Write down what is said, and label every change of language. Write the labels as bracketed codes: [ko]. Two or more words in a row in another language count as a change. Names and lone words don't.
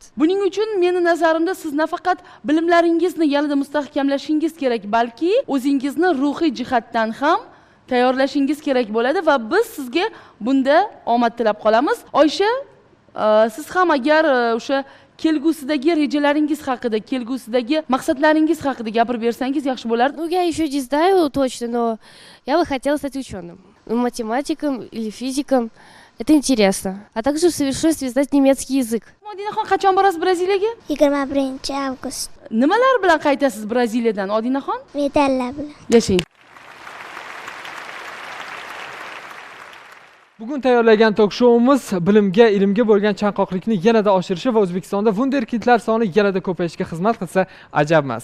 [uz] Buning uchun meni nazarimda siz nafaqat bilimlaringizni yanada mustahkamlashingiz kerak, balki o'zingizni ruhiy jihatdan ham tayyorlashingiz kerak bo'ladi va biz sizga bunda omad tilab qolamiz. Oysha, siz ham agar o'sha kelgusidagi rejalaringiz haqida, kelgusidagi maqsadlaringiz haqida gapirib bersangiz yaxshi bo'lardi. [ru] Ну, я еще не знаю точно, но я бы хотела стать ученым. Математиком или физиком. Это интересно. А также в совершенстве знать немецкий язык. [uz] Odinaxon qachon borasiz Braziliyaga? 21 avgust. Nimalar bilan qaytasiz Braziliyadan Odinaxon? Medallar bilan. Yashang. Bugun tayyorlagan tok-shouimiz bilimga, ilmga bo'lgan chanqoqlikni yanada oshirishi va O'zbekistonda wunderkidlar soni yanada ko'payishiga xizmat qilsa ajab emas.